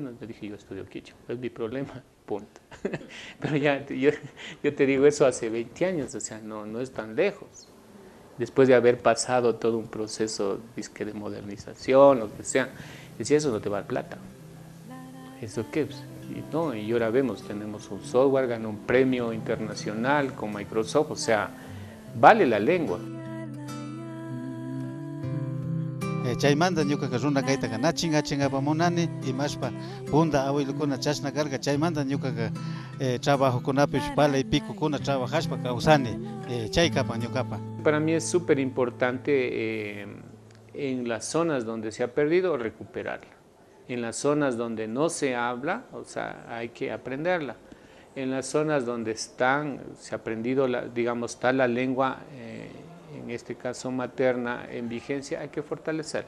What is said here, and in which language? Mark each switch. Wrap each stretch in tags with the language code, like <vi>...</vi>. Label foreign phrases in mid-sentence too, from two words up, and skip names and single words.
<es>Yo dije, yo estudio quichua, es mi problema, punto. Pero ya, yo te digo eso hace 20 años, o sea, no es tan lejos. después de haber pasado todo un proceso de modernización, lo que sea, decía, eso no te va a dar plata. ¿Eso qué es? Y, no, y ahora vemos, tenemos un software, ganó un premio internacional con Microsoft, o sea, vale la lengua.</es> <qu>Chaymanta ñuka runa kayta nachin apamunani imashpa punda abuelukuna chashna karga chaymanta ñuka trabajokunapi pala y pikukuna trabajashpa kawsani chaykapan ñukapa.</qu> <es>Para mí es súper importante en las zonas donde se ha perdido recuperarla. En las zonas donde no se habla, o sea, hay que aprenderla. En las zonas donde se ha aprendido, digamos, está la lengua, en este caso materna, en vigencia, hay que fortalecerla.</es>